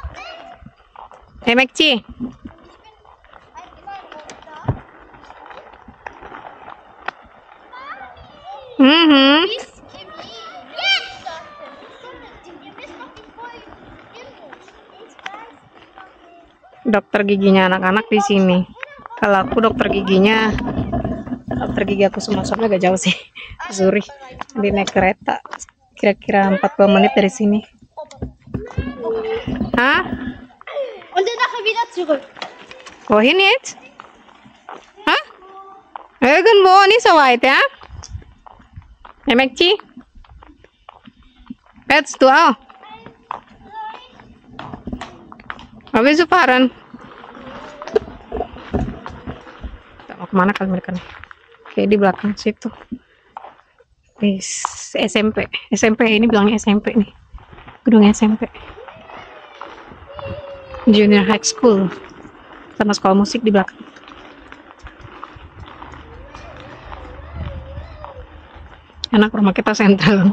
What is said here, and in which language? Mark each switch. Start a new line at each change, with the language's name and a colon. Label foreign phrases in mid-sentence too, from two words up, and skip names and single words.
Indonesian: Hey Mekci, dokter giginya anak-anak di sini. Kalau aku dokter gigi aku semua agak jauh sih, Zurich. Di naik kereta kira-kira 40 menit dari sini. Hah?
German: Und dann nachher wieder zurück. Wohin jetzt? Hah? Irgendwo nicht so weit, ja? Hey Mekci? Willst du auch? Wo willst du fahren?
Indonesian: Mau kemana kali mereka nih? Kayak di belakang situ. Di SMP ini bilangnya SMP nih. Gedung SMP.
English: Junior High School.
Indonesian: Sama sekolah musik di belakang. Enak, rumah kita sentral.